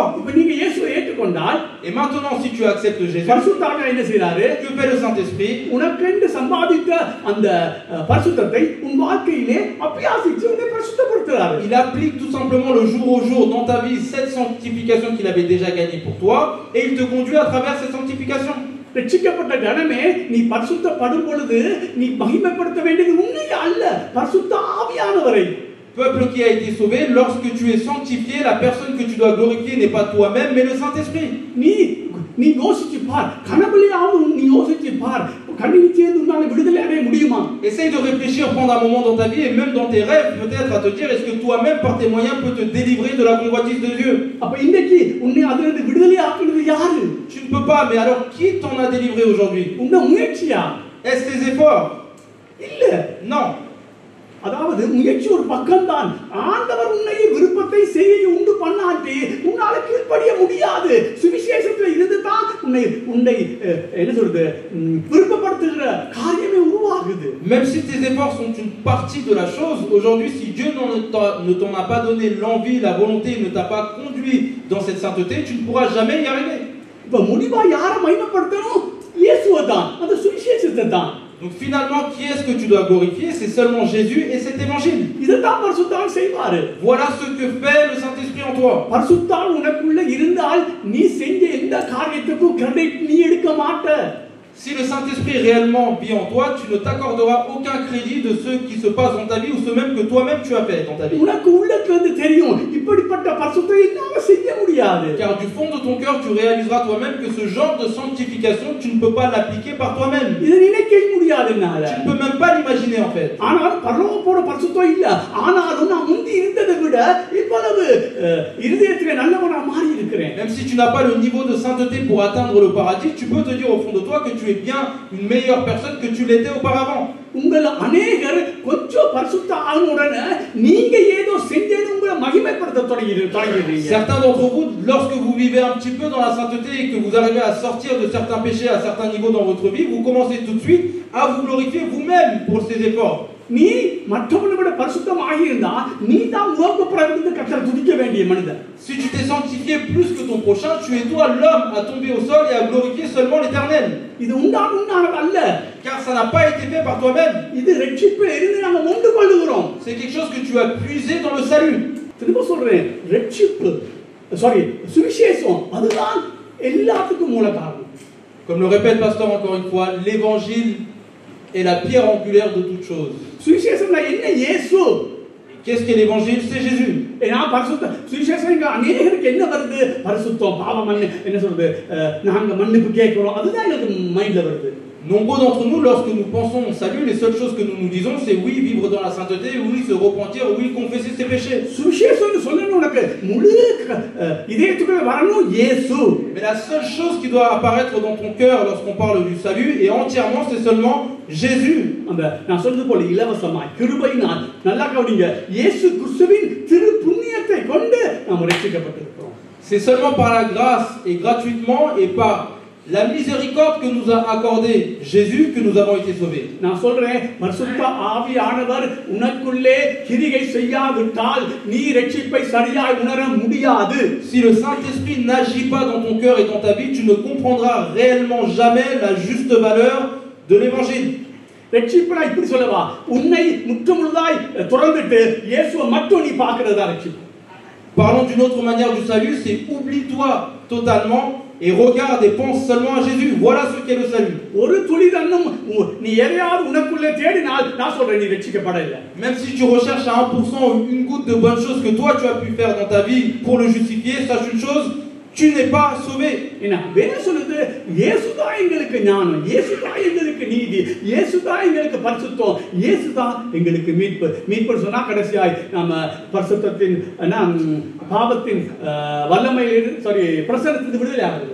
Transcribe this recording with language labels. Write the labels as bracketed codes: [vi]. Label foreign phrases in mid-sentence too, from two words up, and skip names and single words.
[fr] Et maintenant, si tu acceptes Jésus, que fait le Saint-Esprit? Il applique tout simplement le jour au jour dans ta vie cette sanctification qu'il avait déjà gagnée pour toi et il te conduit à travers cette sanctification. [ta] ரட்சிக்கப்பட்ட ஜனமே நீ பரிசுத்தப்படும் பொழுது நீ மகிமைப்படுத்த வேண்டியது உன்னை அல்ல பரிசுத்த ஆவியானவரை. [fr] Peuple qui a été sauvé, lorsque tu es sanctifié, la personne que tu dois glorifier n'est pas toi-même, mais le Saint-Esprit. [ta] நீ யோசிச்சு பார் கனவுலையாவது நீ யோசிச்சு பார் கண்ணில் சேர்ந்து உன்னால விடுதலை அடைய முடியுமா? [fr] Essaye de réfléchir pendant un moment dans ta vie et même dans tes rêves peut-être à te dire est-ce que toi-même par tes moyens peux te délivrer de la convoitise de Dieu? [ta] அப்ப இன்னைக்கு உன்னை அதிலிருந்து விடுதலை ஆக்குறது யாரு? [fr] Tu ne peux pas, mais alors qui t'en a délivré aujourd'hui? [ta] உன்ன முயற்சியா? [fr] Est-ce tes efforts? [ta] இல்ல. [fr] Non. [ta] அதாவது முயற்சி ஒரு பக்கம்தான் ஆண்டவர் உன்னை விருப்பத்தை செய்ய உண்டு பண்ணாட்டி உன்னால கீழ்ப்படிய முடியாது. சுவிசேஷத்துல இருந்து தான் உன்னை என்ன சொல்றது விருப்பப்படுத்துகிற காரியமே உருவாகுது. [fr] Même si tes efforts sont une partie de la chose, aujourd'hui si Dieu ne t'en a pas donné l'envie, la volonté, ne t'a pas conduit dans cette sainteté, tu ne pourras jamais y arriver. [ta] இப்ப முடிவா யாரை மகிமைப்படுத்தணும்? இயேசுவை தான், அந்த சுவிசேஷத்தை தான். [fr] Donc finalement, qui est-ce que tu dois glorifier? C'est seulement Jésus et cet évangile. [ta] இதுதான் பரிசுத்தாவி செய்வாரு. [fr] Voilà ce que fait le Saint-Esprit en toi. [ta] பரிசுத்தாவி உனக்குள்ள இருந்தால் நீ செஞ்ச எந்த காரியத்துக்கும் கிரெடிட் நீ எடுக்க மாட்ட. [fr] Si le Saint-Esprit réellement vit en toi, tu ne t'accorderas aucun crédit de ce qui se passe dans ta vie ou ce même que toi-même tu as fait dans ta vie. [ta] உனக்கு உள்ளத்துல இருந்து தெரியும் இப்படிப்பட்ட பரிசுத்தத்தை என்னால செய்ய முடியாது. [fr] Car du fond de ton cœur, tu réaliseras toi-même que ce genre de sanctification, tu ne peux pas l'appliquer par toi-même. [ta] இத நினைக்க முடியாது என்னால. [fr] Tu ne peux même pas l'imaginer en fait. [ta] ஆனால் பரலோகத்தோட பரிசுத்தம் இல்ல. ஆனாலும் நான் முந்தி இருந்ததை விட இவ்வளவு இருதயத்திலே நல்லவனா மாறி இருக்கிறேன். [fr] Même si tu n'as pas le niveau de sainteté pour atteindre le paradis, tu peux te dire au fond de toi que tu es bien une meilleure personne que tu l'étais auparavant. [ta] உங்கள अनेகர் கொஞ்சம் பரிசுத்த ஆனவுடனே நீங்க ஏதோ செஞ்சேன்னு உங்களை மகிமைப்படுத்த தொடங்கிடுறீங்க. [fr] Certains d'entre vous, lorsque vous vivez un petit peu dans la sainteté et que vous arrivez à sortir de certains péchés à certains niveaux dans votre vie, vous commencez tout de suite à vous glorifier vous-même pour ces efforts. [ta] நீ மற்றவனை விட பரிசுத்தமாக இருந்தா நீ தான் உலகப்பிரபுவிலிருந்து கர்த்தரை துதிக்க வேண்டிய மனிதன். [fr] Si tu t'es sanctifié plus que ton prochain, tu es toi l'homme à tomber au sol et à glorifier seulement l'Éternel. [ta] இது உண்டானது அல்ல. [fr] Car ça n'a pas été fait par toi-même. [ta] இது ரட்சிப்பில் இருந்து நாம உண்டு கொள்ளுகிறோம். [fr] C'est quelque chose que tu as puisé dans le salut. [ta] திரும்ப சொல்றேன், ரட்சிப்பு சுவிசேஷம் அதுதான் எல்லாத்துக்கும் மூல காரணம். [fr] Comme le répète pasteur encore une fois, l'évangile est la pierre angulaire de toute chose. [ta] சுவிசேஷம்னா என்ன? இயேசு. [fr] Qu'est-ce qu'est l'évangile? C'est Jésus. [ta] ஏன்னா பரிசுத்த சுவிசேஷங்க அநேகருக்கு என்ன வருது? பரிசுத்தம், பாவ மன்னிப்பு, என்ன சொல்றது, நாங்க மன்னிப்பு கேட்கிறோம், அதுதான் எனக்கு மைண்ட்ல வருது. [fr] Nombreux d'entre nous, lorsque nous pensons au salut, les seules choses que nous nous disons, c'est oui, vivre dans la sainteté, oui, se repentir, oui, confesser ses péchés. [ta] சுவிசேஷம்னு சொல்லணும் உனக்கு முழு இதயத்துக்குள்ள வரணும் இயேசு. [fr] Mais la seule chose qui doit apparaître dans ton cœur lorsqu'on parle du salut, et entièrement, c'est seulement Jésus. [ta] அந்த நான் சொல்றது போல இலவசமாய் கிருபையினால் நல்லா கவனிங்க, இயேசு கிறிஸ்துவின் திரு புண்ணியத்தை கொண்டு நாம் ரட்சிக்கப்பட்டிருக்கிறோம். [fr] C'est seulement par la grâce et gratuitement et par la miséricorde que nous a accordé Jésus que nous avons été sauvés. [ta] நான் சொல்றேன், பரிசுத்த ஆவியானவர் உனக்குள்ளே கிரியை செய்யாவிட்டால் நீ ரட்சிப்பை சரியாய் உணர முடியாது. [fr] Si le Saint-Esprit n'agit pas dans ton cœur et dans ta vie, tu ne comprendras réellement jamais la juste valeur de l'évangile. [ta] ரட்சிப்புனா இப்படி சொல்லவா, உன்னை முற்றுமுழுதாய் துறந்துட்டு இயேசுவை மட்டும் நீ பார்க்கிறதா ரட்சிப்பு. [fr] Parlons d'une autre manière du salut, c'est oublie-toi totalement et regarde et pense seulement à Jésus. Voilà ce qu'est le salut. [ta] ஒரு துளி தன்னும் நீ எதையாவது உனக்குள்ளே தேடினால் நான் சொல்றேன் நீ ரட்சிக்கப்படவில்லை. [fr] Même si tu recherches à 1% une goutte de bonnes choses que toi tu as pu faire dans ta vie pour le justifier, sache une chose, tu n'es pas sauvé. [ta] ஏன்னா வேதம் சொல்லுது இயேசுதான் எங்களுக்கு ஞானம், இயேசுதான் எங்களுக்கு நீதி, இயேசுதான் எங்களுக்கு பரிசுத்தம், இயேசுதான் எங்களுக்கு மீட்பு. மீட்பு சொன்னா கடைசியாய் நாம பரிசுத்தத்தின் பாவத்தின் வல்லமையிலிருந்து பிரசன்னத்திலிருந்து விடுதலை ஆகுது.